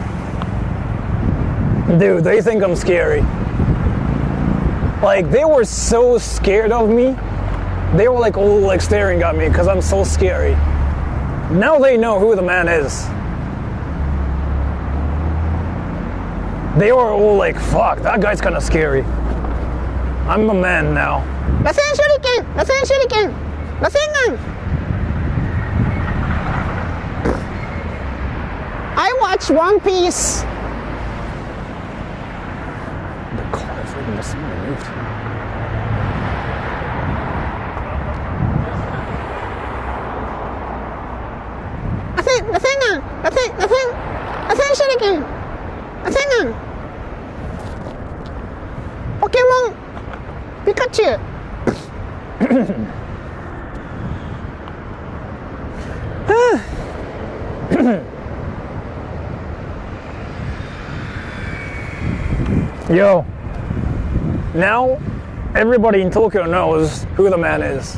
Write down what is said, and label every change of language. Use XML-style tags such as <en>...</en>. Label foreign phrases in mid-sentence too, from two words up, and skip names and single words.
<en>Dude, they think I'm scary. Like, they were so scared of me. They were like all like staring at me because I'm so scary. Now they know who the man is. They were all like, fuck, that guy's kind of scary. I'm the man now. Rasen shuriken! Rasen shuriken! Rasengan! I watch One Piece. The car is freaking just moved. Rasen shuriken! Rasengan! Pokemon Pikachu! Yo, now everybody in Tokyo knows who the man is.</en>